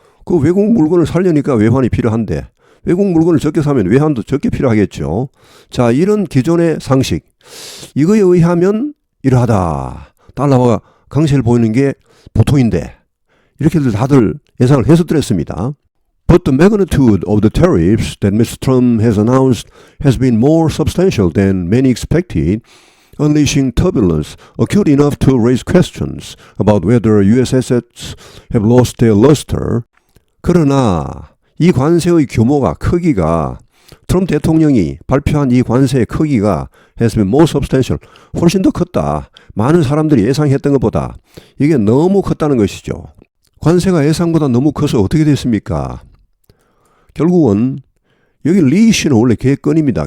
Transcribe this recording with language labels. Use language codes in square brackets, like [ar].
[ko] 그 외국 물건을 살려니까 외환이 필요한데 외국 물건을 적게 사면 외환도 적게 필요하겠죠. 자, 이런 기존의 상식. 이거에 의하면 이러하다. 달러화가 강세를 보이는 게 보통인데 이렇게들 다들 예상을 해서 드렸습니다. [en] But the magnitude of the tariffs that Mr. Trump has announced has been more substantial than many expected, unleashing turbulence acute enough to raise questions about whether U.S. assets have lost their luster. [ko] 그러나 이 관세의 규모가 크기가 트럼프 대통령이 발표한 이 관세의 크기가 [en] has been more substantial. [ko] 훨씬 더 컸다. 많은 사람들이 예상했던 것보다 이게 너무 컸다는 것이죠. 관세가 예상보다 너무 커서 어떻게 됐습니까? 결국은 여기 리이슈는 원래 개건입니다.